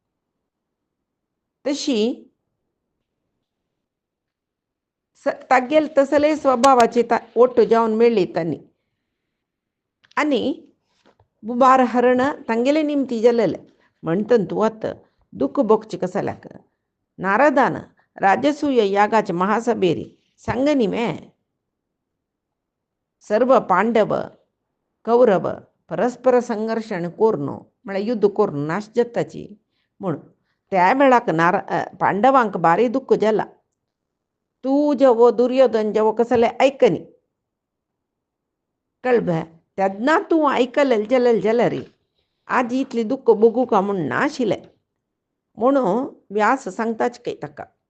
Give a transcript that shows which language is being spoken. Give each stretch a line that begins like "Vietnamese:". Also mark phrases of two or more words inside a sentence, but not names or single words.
Konkani: तशी तागेले तसले स्वभावाची ओट्ट जावन मेळ्ळी तांणी. आनी भूभार हरण तांगेले निमती जालेले. म्हणटन तूं आतां दुख्ख भोगचें कसल्याक नारदान राजसूय यागाच्या महासभेर सांगनी मे सर्व पांडव कौरव परस्पर संघर्षण करून म्हळ्यार युध्द करून नाश जाताची म्हूण. त्या वेळाक पांडवांक भारी दुख्ख जाला. तूं जेवो दुर्योधन जेवो कसलें आयकनी कळ्ळें. तेन्ना तूं आयकलें जाल्यार आज इतलें दुख्ख भोगूं का म्हूण नाशिल्लें म्हणून व्यास सांगताच खंय ताका.